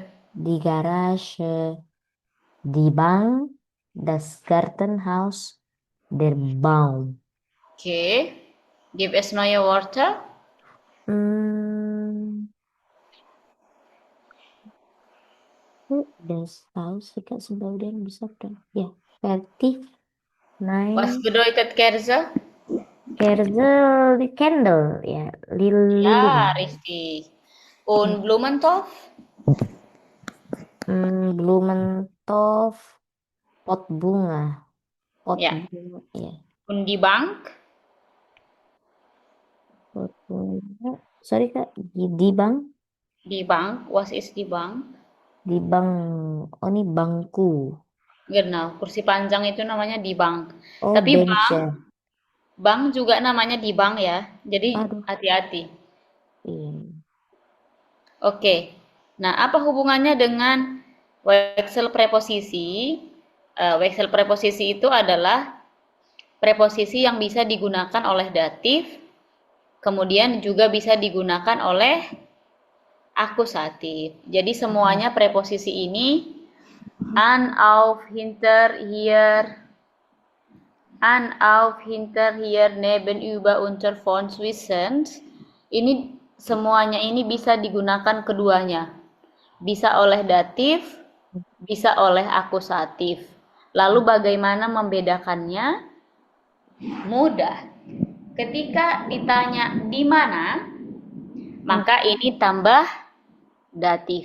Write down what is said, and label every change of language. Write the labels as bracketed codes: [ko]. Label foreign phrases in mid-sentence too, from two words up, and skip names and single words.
[de] Garage, die Bank, das Gartenhaus, der Baum. Okay. Gibt es neue Worte? Das Haus, ich kann es bauen, [id] bisa kan? Ya, [de] fertig. Was Nein, bedeutet Kerze? Kerze, die Candle, ya, lilin. Ja, richtig. Und Blumentopf? Blumentopf, [id] pot bunga. Pot [de] Ja. [id] bunga, ya. [de] Und die Bank? [id] Pot bunga. Sorry Kak, di bank? [de] Die Bank. Was ist die Bank? [id] Di bank, oh ini bangku. Genau, kursi panjang itu namanya di bank. Oh, Tapi bench ya. bank juga namanya di bank ya. Jadi Aduh, hati-hati. iya. Oke. Nah, apa hubungannya dengan weksel preposisi? Weksel preposisi itu adalah preposisi yang bisa digunakan oleh datif, kemudian juga bisa digunakan oleh akusatif. Jadi semuanya preposisi ini [de] an, auf, hinter, hier, an, auf, hinter, hier, neben, über, unter, von, zwischen. [id] Ini semuanya ini bisa digunakan keduanya. Bisa oleh datif, bisa oleh akusatif. Lalu bagaimana membedakannya? Mudah. Ketika ditanya di mana, maka ini tambah datif.